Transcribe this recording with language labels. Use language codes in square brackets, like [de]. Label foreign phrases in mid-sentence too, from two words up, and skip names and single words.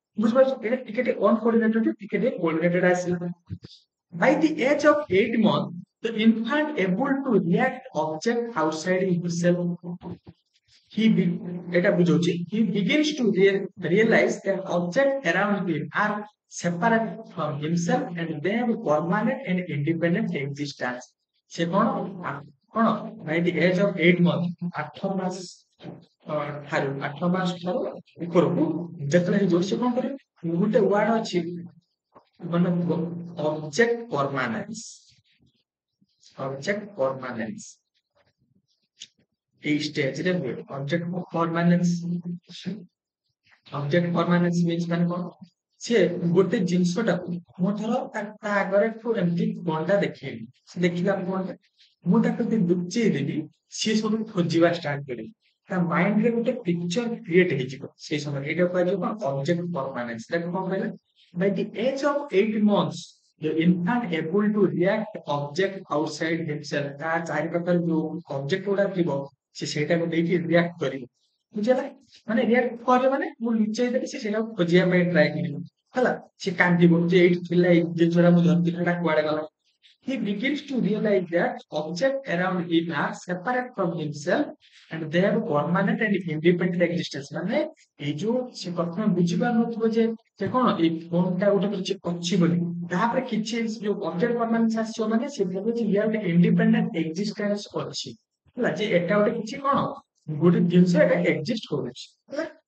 [or] ବୁଝିପାରୁଛ? ଏଇଟା ଟିକେ ଟିକେ ଅନକୋର୍ଡିନେଟେଡ ଟିକେ ଟିକେ କୋର୍ଡିନେଟେଡ ଆସିଲା। [en] By the age of 8 months, The infant able to react object outside himself. [or] ଏଟା ବୁଝାଉଛି [en] he begins to realize that objects around him are separate from himself and they have permanent and independent existence. [or] ସେ କଣ [en] by the age of 8 months [or] 8 ମାସ ଠାରୁ 8 ମାସ ଠାରୁ ଉପରକୁ ଯେତେବେଳେ ହେଇଯିବ ସେ କଣ କରିବ ଗୋଟେ ୱାର୍ଡ ଅଛି ମାନେ [en] object permanence [or] ଏଇ ଷ୍ଟେଜରେ ହୁଏ [en] object permanence means [or] ମାନେ କଣ ସିଏ ଗୋଟେ ଜିନିଷଟାକୁ ମୁଁ ଧର ତା ଆଗରେ ଏମିତି କଣଟା ଦେଖେଇଲି ସେ ଦେଖିଲା କଣଟା ମୁଁ ତାକୁ ଯଦି ଲୁଚେଇ ଦେବି ସିଏ ସବୁ ଖୋଜିବା ଷ୍ଟାର୍ଟ କରିବ ତା ମାଇଣ୍ଡରେ ଗୋଟେ [en] picture create [or] ହେଇଯିବ ସେଇ ସମୟରେ ଏଇଟା କୁହାଯିବ କଣ [en] object permanence [or] ତାକୁ କଣ କହିଲା [en] by the age of 8 months the infant able to react object outside himself [or] ତା ଚାରିପାଖରେ ଯୋଉ ଅବଜେକ୍ଟ ଗୁଡା ଥିବ ସେ ସେଇଟାକୁ ଦେଇକି ରିଆକ୍ଟ କରିବ ବୁଝିଲା ମାନେ ରିଆକ୍ଟ କରିବ ମାନେ ମୁଁ ଲୁଚେଇ ଦେବି ସେ ସେଇଟାକୁ ଖୋଜିବା ପାଇଁ ଟ୍ରାଏ କରିବ ହେଲା ସେ କାନ୍ଦିବ ଯେ ଏଇଠି ଥିଲା ଏଇ ଜିନିଷଟା ମୁଁ ଧରିଥିଲି ସେଟା କୁଆଡେ ଗଲା [en] he begins to realize that objects around him are separate from himself and they have permanent and independent existence [or] ମାନେ ଏଇ ଯୋଉ ସେ ପ୍ରଥମେ ବୁଝିପାରୁନଥିବ ଯେ ସେ କଣ ଏଇ ଫୋନଟା ଗୋଟେ କିଛି ଅଛି ବୋଲି ତାପରେ କିଛି ଯୋଉ [en] object permanence [or] ଆସିବ ମାନେ ସେ ଭାବେ ଯେ ଇଏ ଗୋଟେ [en] independent existence [or] ଅଛି ହେଲା ଯେ ଏଟା ଗୋଟେ କିଛି କଣ ଗୋଟେ ଜିନିଷ ଏଟା ଏକ୍ଜିଷ୍ଟ କରୁଛି ହେଲା